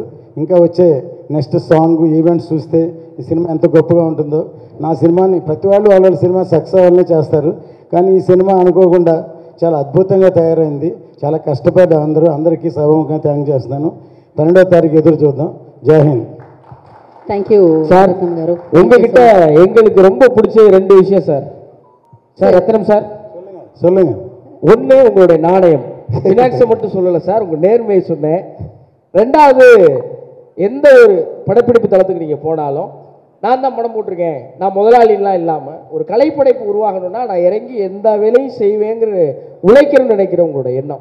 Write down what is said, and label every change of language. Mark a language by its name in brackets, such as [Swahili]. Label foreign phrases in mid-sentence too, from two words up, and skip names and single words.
[Telugu] ఇంకా వచ్చే [English] next song events [Telugu] చూస్తే ఈ సినిమా ఎంత గొప్పగా ఉంటుందో. నా సినిమాని ప్రతి వాళ్ళు వాళ్ళ సినిమా సక్సెస్ అవ్వాలనే చేస్తారు, కానీ ఈ సినిమా అనుకోకుండా చాలా అద్భుతంగా తయారైంది. చాలా కష్టపడ్డా అందరికీ సభముఖంగా థ్యాంక్ చేస్తున్నాను. 12వ తారీఖు ఎదురు చూద్దాం. జై హింద్. [English] thank you [Tamil] சார் [Telugu] ரத்னம் గారు. [Tamil] உங்ககிட்ட எங்களுக்கு ரொம்ப பிடிச்ச 2 விஷயம் சார். சார் ரத்னம் சார், சொல்லுங்க. ஒன்று உங்களுடைய நாணயம், ஃபினான்ஸை மட்டும் சொல்லலை சார், உங்கள் நேர்மையை சொன்னேன். 2வது, எந்த ஒரு படப்பிடிப்பு தளத்துக்கு நீங்கள் போனாலும் நான் தான் படம் போட்டிருக்கேன், நான் முதலாளிலாம் இல்லாமல் ஒரு கலைப்படைப்பு உருவாகணும்னா நான் இறங்கி எந்த வேலையும் செய்வேங்கிற உழைக்கிறேன்னு நினைக்கிறேன் உங்களோட எண்ணம்.